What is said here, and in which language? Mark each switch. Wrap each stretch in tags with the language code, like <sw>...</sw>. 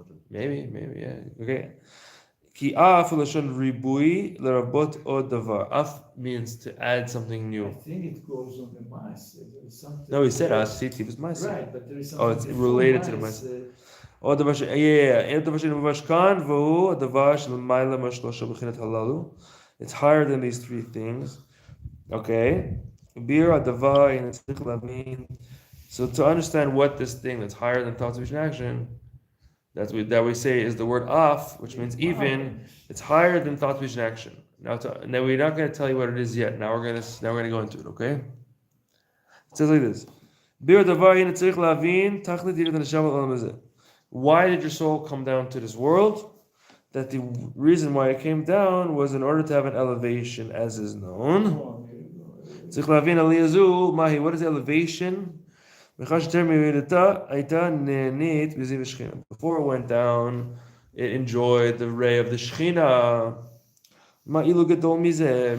<en>Maybe, yeah. Okay.</en> <he>Ki af lashon ribui lerabot od davar.</he> <en>Af means to add something I new. think it goes on the maase. There is something. No, he said asiti was ma'aseh. Right, but there is something. Oh, it's related to the ma'aseh.</en> <he>Oh, דבר ש... אין דבר שנבש כאן, והוא הדבר שלמעלה מהשלושה בחינת הללו.</he> <en>It's higher than these three things. Okay.</en> <he>ביר הדבר, הנה צריך להבין.</he> <en>So to understand what this thing that's higher than thought, speech, and action, that we say is the word af, which means even, it's higher than thought, speech, and action. Now we're not going to tell you what it is yet. Now we're going to go into it, okay? It says like this.</en> <he>ביר הדבר, הנה צריך להבין, תכלית יראת הנשמה לעולם הזה.</he> <en>Why did your soul come down to this world? That the reason why it came down was in order to have an elevation, as is known. What is elevation? Before it went down, it enjoyed the ray of the Shekhinah.</en>